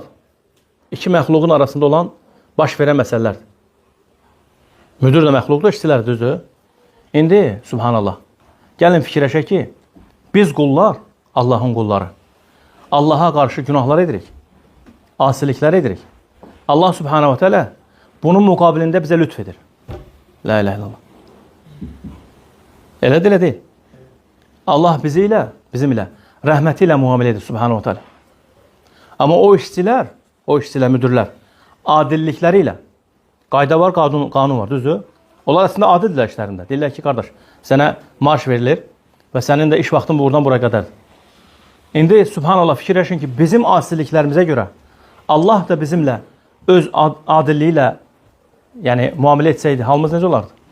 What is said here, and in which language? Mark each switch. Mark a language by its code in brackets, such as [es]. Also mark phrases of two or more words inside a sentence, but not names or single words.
[az] İki məxluqun arasında olan baş verən məsələlərdir. Müdür də məxluqdur, işçilər düzdür. İndi, subhanallah, gəlin fikirləşək ki, biz qullar, Allahın qulları. Allaha qarşı günahlar edirik, asiliklər edirik. Allah [ar] سبحانه وتعالى [az] bunun müqabilində bizə lütf edir. [ar] لا إله إلا الله. [az] Elədir, elə deyil. Allah bizi ilə, bizim ilə rəhməti ilə müamilə edir [ar] سبحانه وتعالى. [az] Amma o işçilər, müdürlər, adillikləri ilə, qayda var, qanun var, düzdür? Onlar əslində adildirlər işlərində. Deyirlər ki, qardaş, sənə marş verilir və sənin də iş vaxtın buradan buraya qədərdir. İndi, subhanallah, fikirləşin ki, bizim asiliklərimizə görə Allah da bizimlə öz adilliyi ilə yəni, müamilə etsəydi, halımız necə olardı?